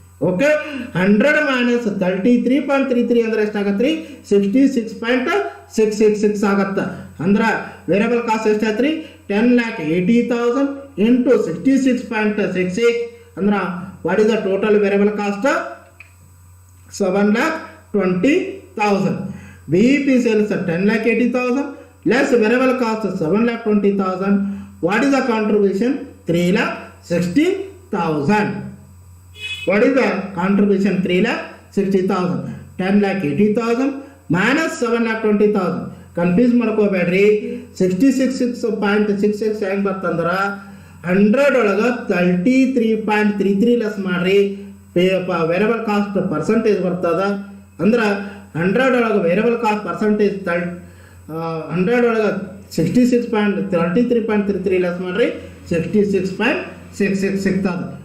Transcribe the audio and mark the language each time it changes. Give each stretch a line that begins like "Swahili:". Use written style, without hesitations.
Kannada: Okay, 100 minus 33.33 ಅಂದ್ರೆ ಎಷ್ಟಾಗತ್ತೆ ರೀ? 66.666 ಆಗತ್ತೆ. ಅಂದ್ರೆ ವೇರಿಯಬಲ್ ಕಾಸ್ಟ್ ಎಷ್ಟಾಯ್ತು ರೀ?
English: 10,80,000 into 66.66 ಅಂದ್ರೆ what is the total variable cost? 7,20,000. BP sales at 10,80,000 less variable cost 7,20,000. What is the contribution? 3,60,000. What is the contribution? 3,60,000. 10,80,000 minus 7,20,000.
Kannada: Confuse ಮಾಡ್ಕೋಬೇಡ್ರಿ. 66.66 ಹೆಂಗೆ ಬರ್ತಂದ್ರೆ 100 ಒಳಗೆ 33.33 ಲೆಸ್ ಮಾಡ್ರಿ, ವೇರಿಯಬಲ್ ಕಾಸ್ಟ್ ಪರ್ಸೆಂಟೇಜ್ ಬರ್ತದ. ಅಂದ್ರೆ 100 ಒಳಗೆ ವೇರಿಯಬಲ್ ಕಾಸ್ಟ್ ಪರ್ಸೆಂಟೇಜ್ 100 ಒಳಗೆ 66.33.33 ಲೆಸ್ ಮಾಡ್ರಿ 66.66 ಸಿಗ್ತದೆ.